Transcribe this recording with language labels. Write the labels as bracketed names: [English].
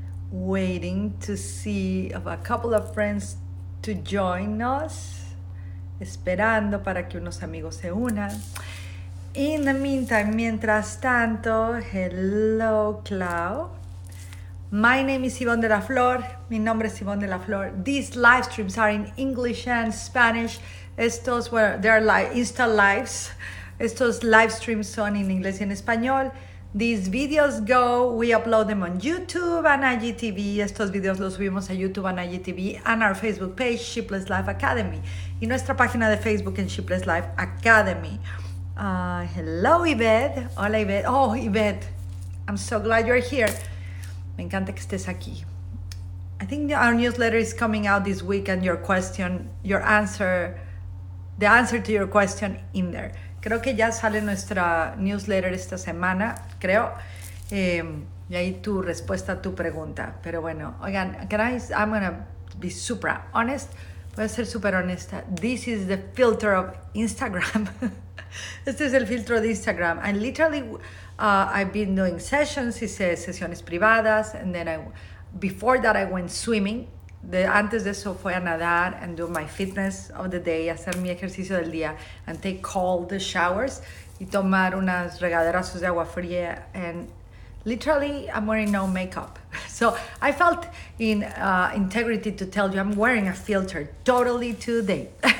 [English] Waiting to see a couple of friends to join us. [Spanish] Esperando para que unos amigos se unan. [English] In the meantime, [Spanish] mientras tanto, hello, Clau. [English] My name is Ivonne Delaflor. [Spanish] Mi nombre es Ivonne Delaflor. [English] These live streams are in English and Spanish. [Spanish] Estos, [English] well, they are Insta lives. [Spanish] Estos live streams son en inglés y en español. [English] These videos we upload them on YouTube and IGTV. [Spanish] Estos videos los subimos a YouTube and IGTV [English] and our Facebook page, [Spanish] Sheepless Life Academy. Y nuestra página de Facebook en Sheepless Life Academy. [English] Hello, Yvette. [Spanish] Hola, Yvette. [English] Oh, Yvette, I'm so glad you're here. [Spanish] Me encanta que estés aquí. [English] I think our newsletter is coming out this week and the answer to your question in there. [Spanish] Creo que ya sale nuestra newsletter esta semana, creo. Y ahí tu respuesta a tu pregunta. Pero bueno, oigan, [English] I'm going to be super honest. [Spanish] Voy a ser súper honesta. [English] This is the filter of Instagram. [Spanish] Este es el filtro de Instagram. [English] And literally, I've been doing sessions, [Spanish] hice sesiones privadas. [English] And then before that, I went swimming. [Spanish] Antes de eso fue a nadar [English] and do my fitness of the day, [Spanish] hacer mi ejercicio del día [English] and take cold showers [Spanish] y tomar unas regaderazos de agua fría. [English] And literally, I'm wearing no makeup. So I felt in integrity to tell you I'm wearing a filter totally today.